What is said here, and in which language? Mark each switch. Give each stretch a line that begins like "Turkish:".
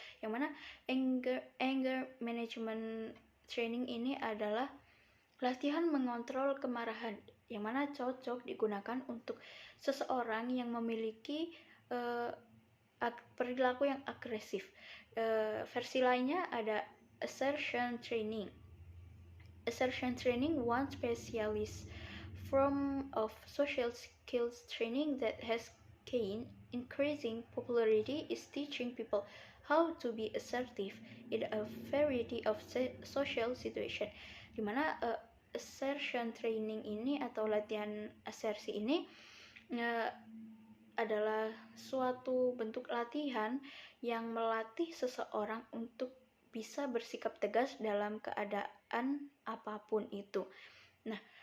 Indonesian: Yang mana anger management training ini adalah latihan mengontrol kemarahan, yang mana cocok digunakan untuk seseorang yang memiliki perilaku yang agresif. Versi lainnya ada assertion training.
English: Assertion training, one specialist form of social skills training that has gained increasing popularity, is teaching people how to be assertive in a variety of social situation.
Indonesian: Dimana assertion training ini atau latihan asersi ini adalah suatu bentuk latihan yang melatih seseorang untuk bisa bersikap tegas dalam keadaan apapun itu. Nah,